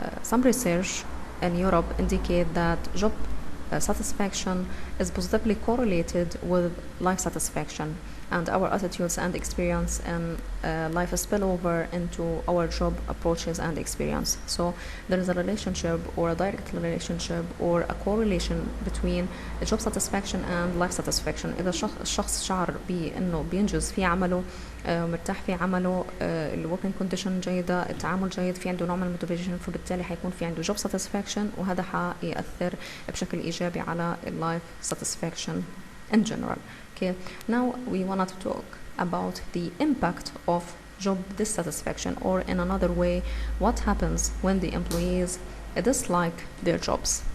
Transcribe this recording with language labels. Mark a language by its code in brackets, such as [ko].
[en] Some research in Europe indicate that job satisfaction is positively correlated with life satisfaction, and our attitudes and experience in life spill over into our job approaches and experience. So there is a relationship or a direct relationship or a correlation between job satisfaction and life satisfaction. [ar] إذا الشخص شعر بأنه بينجز في عمله، مرتاح في عمله، الوركينج كونديشن جيدة، التعامل جيد، في عنده نوع من الموتيفيشن، فبالتالي حيكون في عنده job satisfaction، وهذا حيأثر بشكل إيجابي على [en] life satisfaction in general. Okay, now we wanted to talk about the impact of job dissatisfaction, or in another way, what happens when the employees dislike their jobs.